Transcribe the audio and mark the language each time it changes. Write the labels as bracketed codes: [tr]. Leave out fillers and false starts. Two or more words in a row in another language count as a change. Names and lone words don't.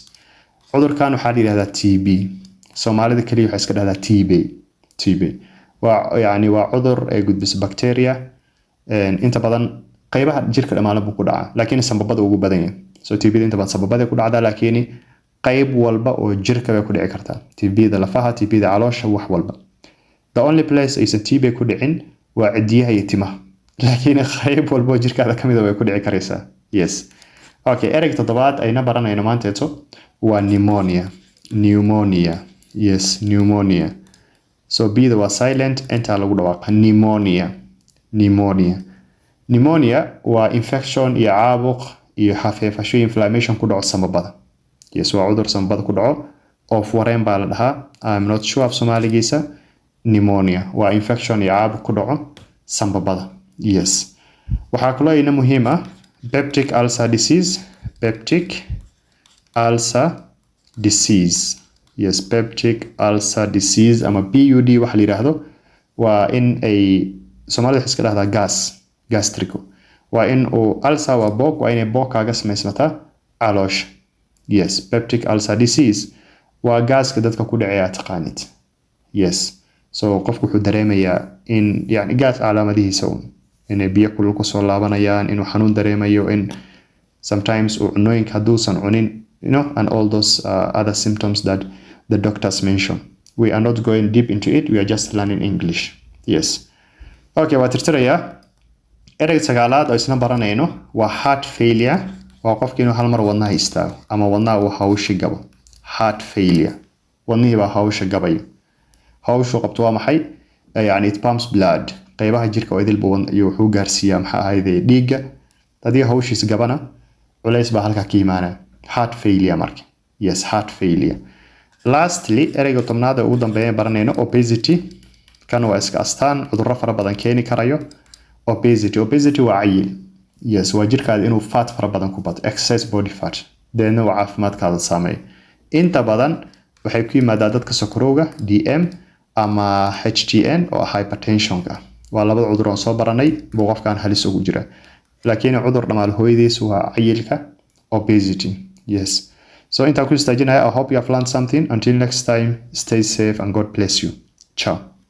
[so] Cudurkan waxaa la yiraahdaa TB. Soomaalida kaliya waxay iska dhahdaa TB. waa cudur ay gudbiso bacteria inta badan qaybaha jirka dhammaan buu ku dhacaa laakiin sanbabada ugu badan yahay. So TB inta badan sanbabada ku dhacda laakiin qayb walba oo jirka bay ku dhici kartaa. TB lafaha, TB caloosha wax walba. [en] The only place [so] aysan TB ku dhicin waa cidiyaha iyo timaha. Laakiin qayb walba oo jirkaada kamid ah way ku dhici karaysaa. [en] Yes. [so] Okay, erayga toddobaad ayna baranayno maanteeto waa pneumonia. [en] Yes, pneumonia. [so] So B waa silent inta lagu dhawaaqa pneumonia. Pneumonia waa infection iyo caabuq iyo xafiifasho inflammation ku dhaco sanbabada. Yes, waa cudur sanbabada ku dhaco oo wareen baa la dhahaa. [en] I'm not sure of Soomaaligiisa. [so] Pneumonia waa infection iyo caabuq ku dhaco sanbabada. Yes. Waxaa kaloo ina muhiim ah [en] peptic ulcer disease. [so] Yes, [en] peptic ulcer disease [so] ama PUD waxa la yiraahdo waa in ay Soomaalida iska dhahdaa gastrico. Waa in uu ulcer waa boog waa inay boog kaaga samaysmataa caloosha. Yes, [en] peptic ulcer disease [so] waa gaaska dadka ku dhacaya taqaanid. Yes. So qofku wuxuu dareemayaa in yani gaas calaamadihiisa inay biyo kulul ku soo laabanayaan inuu xanuun dareemayo in sometimes uu cunooyinka haduusan cunin [en] and all those other symptoms that the doctors mention. We are not going deep into it. We are just learning English. Yes. [so] Okay, waa tirtirayaa. Erayga sagaalaad oo isna baranayno waa [en] heart failure. [so] Waa qofkii inuu hal mar wadnaha istaago ama wadnaha uu hawshi gabo. [en] Heart failure. [so] wadnihii baa hawsha gabayo hawshu qabto waa maxay يعني [en] it pumps blood [so] qaybaha jirka oo idil buu iyo wuxuu gaarsiiyaa maxaa ahayd dhiigga hadii hawshiis gabana culays baa halka ka imaanaa [en] heart failure [so] marka [en] yes heart failure lastly [so] ereyga tobnaad ugu dambeeyay baranayno obesity kan waa iska astaan cudurro fara badan keeni karayo obesity waa cayil yes waa jirkaada inuu fat fara badan ku bato [en] excess body fat [so] deedna waa caafimaadkaada saameeyo inta badan waxay ku yimaadaa dadka sokorowga DM ama HTN oo hypertensionka waa labada cudur oo soo baranay buu qofkan halis ugu jira laakiin cudur dhamaal hooyadiis waa cayilka obesity yes so inta ku istaajinaya [en] I hope you have learned something until next time stay safe and God bless you [so] ciao